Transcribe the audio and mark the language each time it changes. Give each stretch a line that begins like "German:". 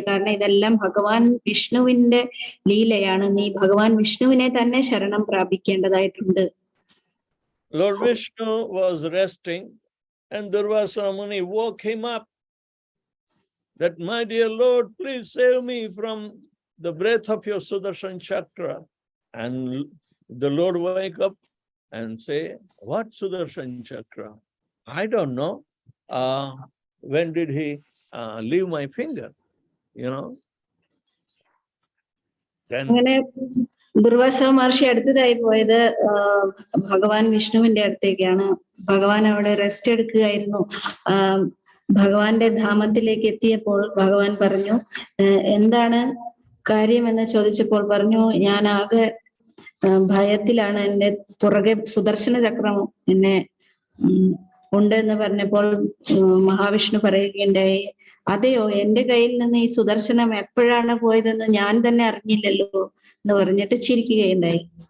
Malayalam: കാരണം ഇതെല്ലാം ഭഗവാൻ വിഷ്ണുവിന്റെ ലീലയാണ്. നീ ഭഗവാൻ വിഷ്ണുവിനെ തന്നെ ശരണം പ്രാപിക്കേണ്ടതായിട്ടുണ്ട്.
English: Lord Vishnu was resting and Durvasa Muni woke him up that, my dear Lord, please save me from the breath of your Sudarshan Chakra. And the Lord wake up and say, what Sudarshan Chakra? I don't know. When did he leave my finger? You know?
Malayalam: അങ്ങനെ ദുർവാസ മഹർഷി അടുത്തതായി പോയത് ഭഗവാൻ വിഷ്ണുവിന്റെ അടുത്തേക്കാണ്. ഭഗവാൻ അവിടെ rest എടുക്കുകയായിരുന്നു. ഭഗവാന്റെ ധാമത്തിലേക്ക് എത്തിയപ്പോൾ ഭഗവാൻ പറഞ്ഞു, എന്താണ് കാര്യമെന്ന് ചോദിച്ചപ്പോൾ പറഞ്ഞു, ഞാൻ ആകെ ഭയത്തിലാണ്, എന്റെ പുറകെ സുദർശന ചക്രം എന്നെ ഉണ്ട് എന്ന് പറഞ്ഞപ്പോൾ മഹാവിഷ്ണു പറയുകയുണ്ടായി, അതെയോ, എന്റെ കയ്യിൽ നിന്ന് ഈ സുദർശനം എപ്പോഴാണ് പോയതെന്ന് ഞാൻ തന്നെ അറിഞ്ഞില്ലല്ലോ എന്ന് പറഞ്ഞിട്ട് ചിരിക്കുകയുണ്ടായി.